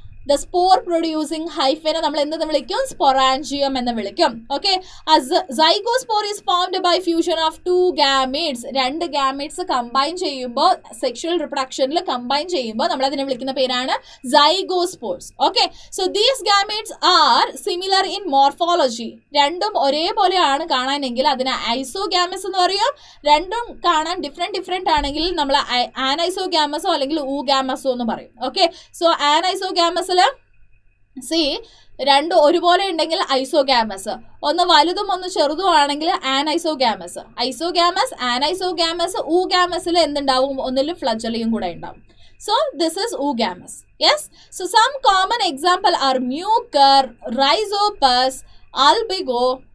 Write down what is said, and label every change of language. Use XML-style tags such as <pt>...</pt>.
<en>The spore producing hyphae</en> <ml>നമ്മൾ എന്തെന്ന് വിളിക്കും? സ്പൊറാഞ്ചിയം എന്ന് വിളിക്കും.</ml> <en>Okay, zygospore is formed by fusion of two gametes.</en> <ml>രണ്ട് ഗാമീറ്റ്സ് കമ്പൈൻ ചെയ്യുമ്പോൾ, സെക്ഷുവൽ റിപ്രൊഡക്ഷനിൽ കമ്പൈൻ ചെയ്യുമ്പോൾ നമ്മൾ അതിനെ വിളിക്കുന്ന പേരാണ് സൈഗോസ്പോർസ്.</ml> <en>Okay, so these gametes are similar in morphology.</en> <ml>രണ്ടും ഒരേപോലെയാണ് കാണാനെങ്കിൽ അതിനെ ഐസോഗാമസ് എന്ന് പറയും. രണ്ടും കാണാൻ ഡിഫറെന്റ് ആണെങ്കിൽ നമ്മൾ ആനൈസോഗാമസോ അല്ലെങ്കിൽ ഊഗാമസോ എന്ന് പറയും. ഓക്കെ, സോ ആനൈസോഗാമസ് രണ്ടും ഒരുപോലെ ഉണ്ടെങ്കിൽ ഐസോഗാമസ്, ഒന്ന് വലുതും ഒന്ന് ചെറുതും ആണെങ്കിൽ ആനൈസോഗാമസ്. ഐസോഗാമസ്, ആനൈസോഗാമസ്, ഊഗാമസിൽ എന്തുണ്ടാവും? ഒന്നിലും ഫ്ലജലയും കൂടെ ഉണ്ടാവും.</ml> <en>So this is oogamous. Yes, so some common example are mucor, rhizopus, albigo.</en>